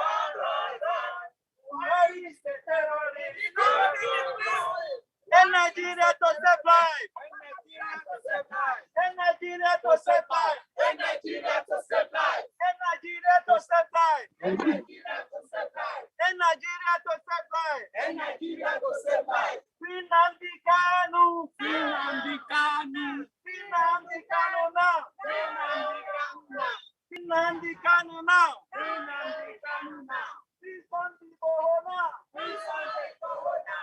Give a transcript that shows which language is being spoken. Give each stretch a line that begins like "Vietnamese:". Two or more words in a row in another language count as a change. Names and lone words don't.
English: Buhari is a terrorist. In Nigeria to save life. In Nigeria to save life. In Nigeria to save life. In Nigeria to save life. In Nigeria to save life. In Nigeria to save life. In Nigeria to save life. Free Nnamdi Kanu. Free Nnamdi Kanu. Free Nnamdi Kanu now. Free Nnamdi Kanu now. Free Nnamdi Kanu now. Free Nnamdi Kanu now. Free Sunday Igboho now. Free Sunday Igboho now.